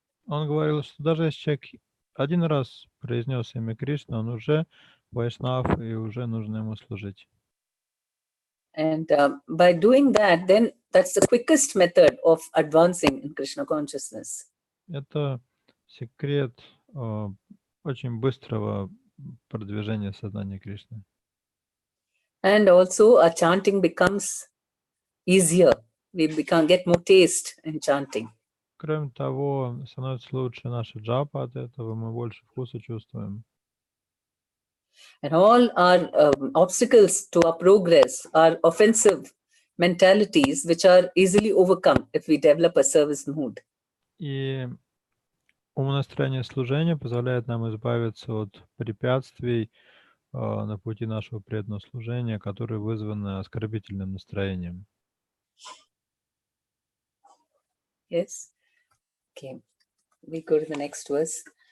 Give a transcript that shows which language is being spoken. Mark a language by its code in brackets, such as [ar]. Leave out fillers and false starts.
[ru] Он говорил, что даже если человек один раз произнес имя Кришны, он уже вайшнав и уже нужно ему служить. [en] And by doing that, then that's the quickest method of advancing in Krishna consciousness. [ru] Это секрет очень быстрого продвижения сознания Кришны. [en] And also our chanting becomes easier. We get more taste in chanting. [ru] Кроме того, становится лучше наша джапа от этого, мы больше вкуса чувствуем. [en] And all our obstacles to our progress are offensive mentalities which are easily overcome if we develop a service mood. [ru] И Умонастроение служения позволяет нам избавиться от препятствий на пути нашего преданного служения, которые вызваны оскорбительным настроением. [en] Yes. Okay. We go to the next verse.